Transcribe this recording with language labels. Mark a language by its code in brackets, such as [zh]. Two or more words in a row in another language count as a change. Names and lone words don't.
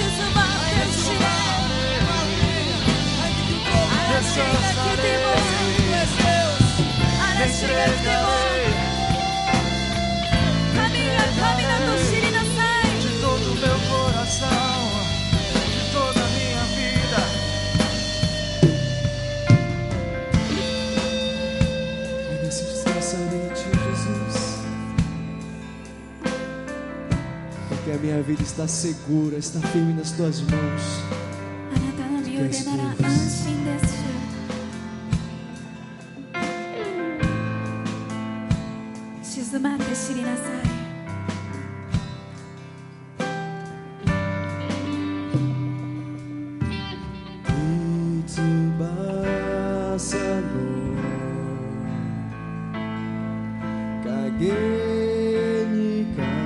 [pt] De todo o meu coração, de toda a minha vida. Eu nesse descansarei em ti, Jesus, porque a minha vida está segura, está firme nas tuas mãos. [ja] あなたの身腕なら安心です。静まって知りなさい。翼の影に隠